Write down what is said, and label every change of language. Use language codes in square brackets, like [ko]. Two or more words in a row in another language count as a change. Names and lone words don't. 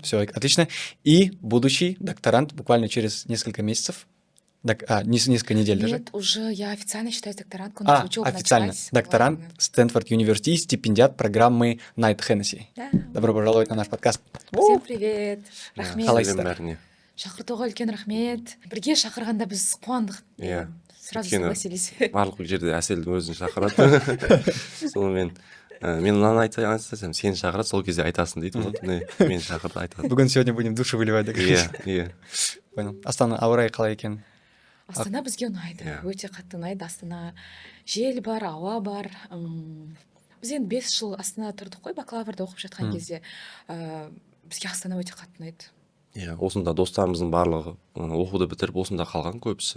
[ru] Все, отлично. И будущий докторант буквально через несколько месяцев. Несколько недель даже. Нет, уже я официально считаюсь докторанткой. Официально. Докторант Стэнфорд Юниверсити, стипендиат программы Найт Хеннесси. Да. Добро пожаловать на наш подкаст. Всем привет. [kk] Рахмет. Бәріне. Шақыртуға үлкен рахмет. Бірге шақырғанда біз қуандық. Иә. [ru] Сразу согласились. [kk] Барлық жерде Әселдің өзін шақырады. Сонымен мен мынаны айтсам, сені шақырады, сол кезде айтасың дейді. Мені шақырды, айтады. [ru] Бүгін сегодня будем душу выливать, да? [kk] Иә. [ru] Понял. [kk] Астана ауа райы қалай екен? Астана бізге ұнайды. Өте қатты ұнайды. Астана жел бар, ауа бар. Біз енді 5 жыл Астанада тұрдық қой, бакалаврда оқып жатқан кезде. Бізге Астана өте қатты ұнайды. Иә, осында достарымыздың барлығы оқуды бітіріп осында қалған көбісі.